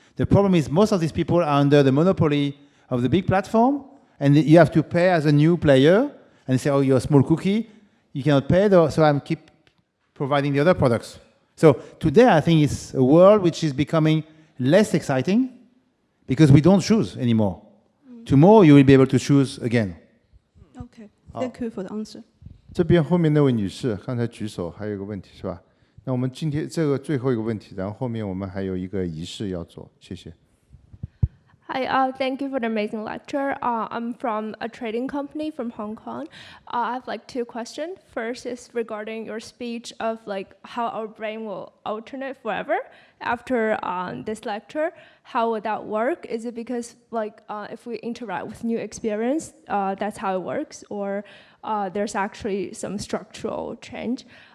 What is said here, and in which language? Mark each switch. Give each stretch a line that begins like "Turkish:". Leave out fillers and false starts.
English: The problem is most of these people are under the monopoly of the big platform, and you have to pay as a new player, and say, you're a small cookie, you cannot pay, so I keep providing the other products. So today, I think it's a world which is becoming less exciting because we don't choose anymore. Tomorrow, you will be able to choose again. Okay, thank you for the answer.
Chinese: 这边后面那位女士刚才举手，还有一个问题是吧？那我们今天这个最后一个问题，然后后面我们还有一个仪式要做，谢谢。
English: Hi, thank you for the amazing lecture. I'm from a trading company from Hong Kong. I have two questions. First is regarding your speech of how our brain will alternate forever after this lecture. How would that work? Is it because if we interact with new experience, that's how it works, or there's actually some structural change?